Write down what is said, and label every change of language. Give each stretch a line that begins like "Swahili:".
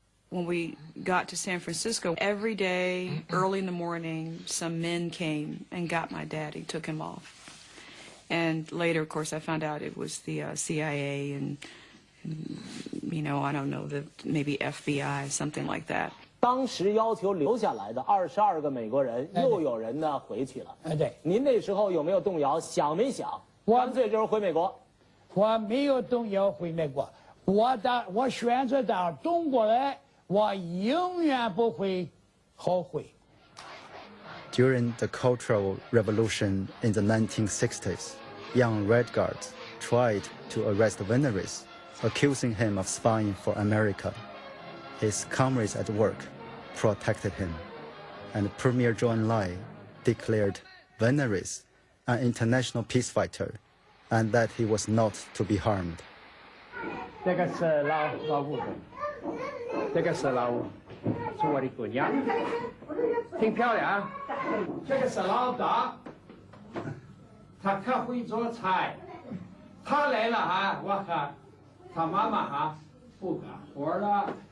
English: When we got to San Francisco, every day, early in the morning, some men came and got my daddy, took him off. And later, of course, I found out it was the CIA and, you know, I don't know, maybe FBI, something like that.
Chinese: 当时要求留下来的22个美国人，又有人呢回去了。对，您那时候有没有动摇？想没想？干脆就是回美国。我没有动摇回美国，我选择到中国来，我永远不会后悔。
English: During the Cultural Revolution in the 1960s, young Red Guards tried to arrest Veneris, accusing him of spying for America. His comrades at work protected him, and Premier Zhou Enlai declared Veneris an international peace fighter, and that he was not to be harmed.
Chinese: 这个是老部分。这个石老是我的姑娘，挺漂亮。这个是老大，他可会做菜。他来了哈，我和他妈妈哈不干活了。